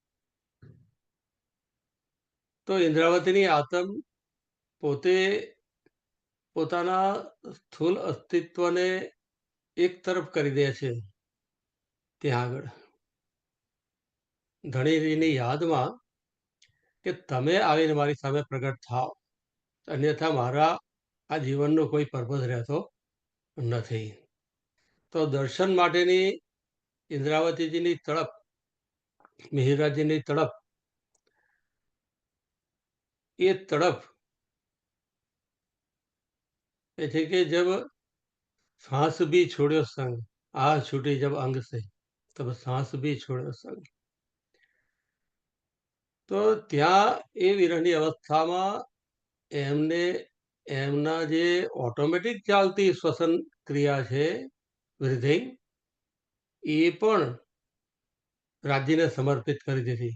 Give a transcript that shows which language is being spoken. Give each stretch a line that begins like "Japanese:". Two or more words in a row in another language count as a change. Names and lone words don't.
Gujarati: તો ઇન્દ્રાવતીની આતમ પોતે પોતાના સ્થૂલ અસ્તિત્વને એક તરફ કરી દે છે ત્યાં આગળ ધણીની યાદમાં, કે તમે આવીને મારી સામે પ્રગટ થાઓ, અન્યથા મારા આ જીવનનો કોઈ પર્પઝ રહેતો નથી. તો દર્શન માટેની ઇન્દ્રાવતીજીની તડપ, મિહિરરાજજીની તડપ, એ તડપ એ છે કે
Hindi: જબ सांस भी छोड़ो संग, आ छूटी जब अंग से, तब सांस भी छोड़ो संग.
Gujarati: તો ત્યાં એ વિરહની અવસ્થામાં એમને એમના જે ઓટોમેટિક ચાલતી શ્વસન ક્રિયા છે બ્રિધિંગ, એ પણ રાજ્યને સમર્પિત કરી દીધી.